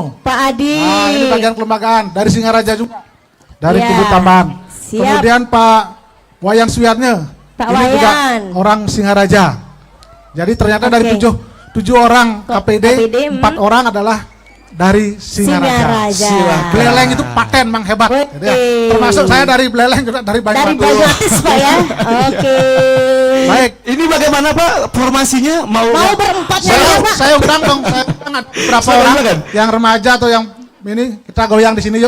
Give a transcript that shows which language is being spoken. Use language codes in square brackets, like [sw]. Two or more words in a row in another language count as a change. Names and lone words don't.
[id] Pak Adi. Nah, ini bagian kelembagaan dari Singaraja juga. Dari Ya. Kubu Taman. Siap. Kemudian Pak Wayan Suyatnya. Pak Ini juga Wayan. orang Singaraja. Jadi ternyata dari Oke. tujuh orang KPID, KPID, 4 orang adalah dari Singaraja. Singaraja. Beleleng itu paten, Mang, hebat. Oke. Jadi ya, termasuk saya dari Beleleng juga dari Dari Banyuwangi. Banyuatis, Pak ya. Oke. Baik. Ini bagaimana Pak formasinya? Mau Berempat Saya, nyanyi, Pak? saya undang dong, saya undang berapa Saya orang silakan. yang remaja atau yang ini kita goyang di sini yuk.